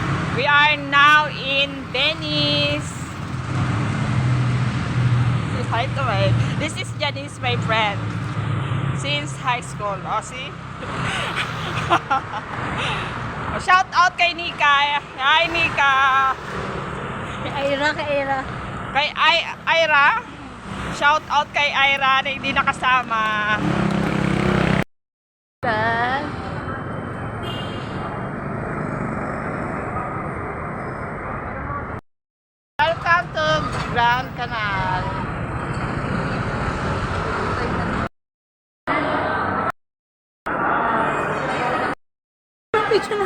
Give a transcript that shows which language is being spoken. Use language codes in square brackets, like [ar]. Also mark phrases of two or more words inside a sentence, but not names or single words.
[en] We are now in Venice. Say hi to my. This is Janice, my friend. Since high school. Oh, see? Shout out kay Nika. Hi, Nika. [tl] Kay Ira. Kay Ira. [en] Shout out [tl] kay Ira na hindi nakasama. [en] Welcome to Grand Canal. Picture